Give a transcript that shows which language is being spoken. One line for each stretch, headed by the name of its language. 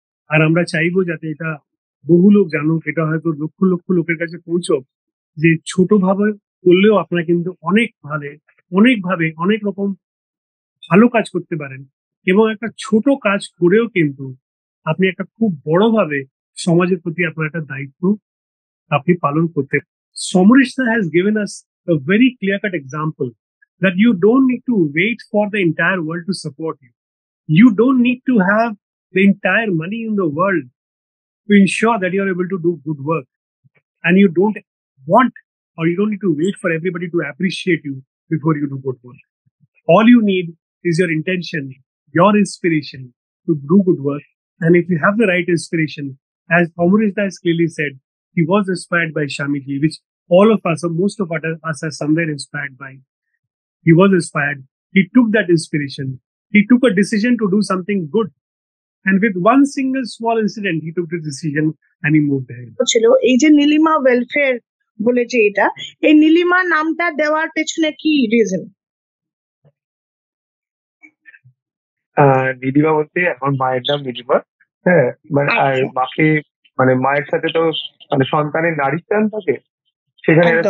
Bangla: আর আমরা চাইবো যাতে এটা বহু লোক জানুক, এটা হয়তো লক্ষ লক্ষ লোকের কাছে পৌঁছক, যে ছোট ভাবে করলেও আপনারা কিন্তু অনেকভাবে অনেক রকম ভালো কাজ করতে পারেন, এবং একটা ছোট কাজ করেও কিন্তু আপনি একটা খুব বড়ভাবে সমাজের প্রতি আপনার একটা দায়িত্ব আপনি পালন করতে।
English: Somrish sir has given us a very clear-cut example that you don't need to wait for the entire world to support you. You don't need to have the entire money in the world to ensure that you are able to do good work. And you don't want, or you don't need to wait for everybody to appreciate you before you do good work. All you need is your intention, your inspiration to do good work. And if you have the right inspiration, as Amrish has clearly said, he was inspired by Shamiji, which all of us, or most of us, are somewhere inspired by. He was inspired. He took that inspiration. He took a decision to do something good. And with one single small incident, he took the decision and he moved ahead.
Bangla: ছিল এই যে Nilima welfare বলে যে এটা, এই নীলিমা নামটা দেওয়ার পেছনে কি রিজন? নীলিমা বলতে আমার মায়ের নাম নীলিমা। হ্যাঁ, মানে আর মাকে মানে মায়ের সাথে তো মানে সন্তানের নারীর টান থাকে, সেখানে একটা